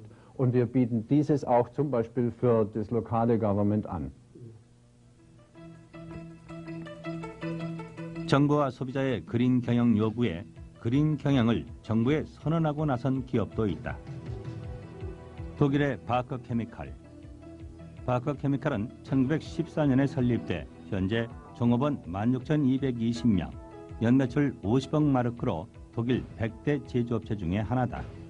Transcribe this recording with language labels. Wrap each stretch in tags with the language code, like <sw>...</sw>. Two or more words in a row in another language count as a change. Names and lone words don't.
<de>Und wir bieten dieses auch zum Beispiel für das lokale Government an.</de> <ko>정부와 소비자의 그린 경영 요구에 그린 경영을 정부에 선언하고 나선 기업도 있다. 독일의 바커 케미칼. 바커 케미칼은 1914년에 설립돼 현재 종업원 16,220명, 연매출 50억 마르크로 독일 100대 제조업체 중에 하나다.</ko>